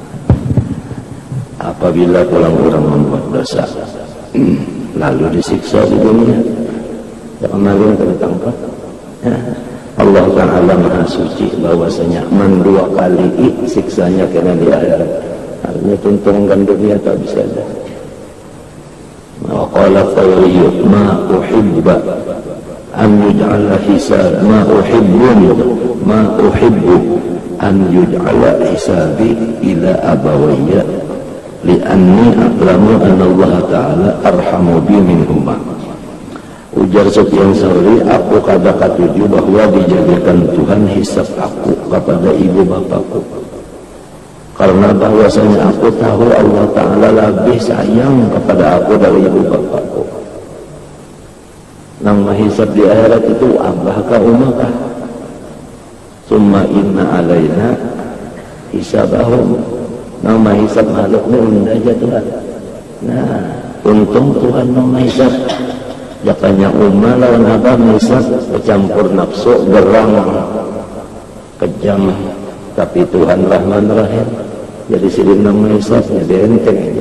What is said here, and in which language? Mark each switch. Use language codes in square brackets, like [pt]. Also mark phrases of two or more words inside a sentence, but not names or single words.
[bjn] Apabila orang membuat dosa, lalu disiksa di dunia, ya kembali yang tertangkap. Allah Ta'ala Maha Suci, bahwasanya mendua kali siksanya kena di akhirat. Artinya tuntungan dunia tak bisa ada. [ar] وقال الثوري ما أحب أن يجعل حساب ما أحب أن يجعل حسابي إلى أبوي لأني أعلم أن الله تعالى أرحم بي منهما. [bjn] Ujar Sufyan Tsauri, aku kada katuju bahwa dijadikan Tuhan hisab aku kepada ibu bapakku, karena bahwasanya aku tahu Allah Ta'ala lebih sayang kepada aku dari ibu bapakku. Nang mahisab di akhirat itu abahkah umakah? [ar] ثم إن علينا حسابهم. [bjn] Nang mahisab makhluknya unda aja Tuhan. Nah, untung Tuhan nang mahisab. Jakanya umma lawan abah mahisab bercampur nafsu, gerang, kejam. Tapi Tuhan Rahman Rahim, jadi silin nang mahisab jadi enteng aja.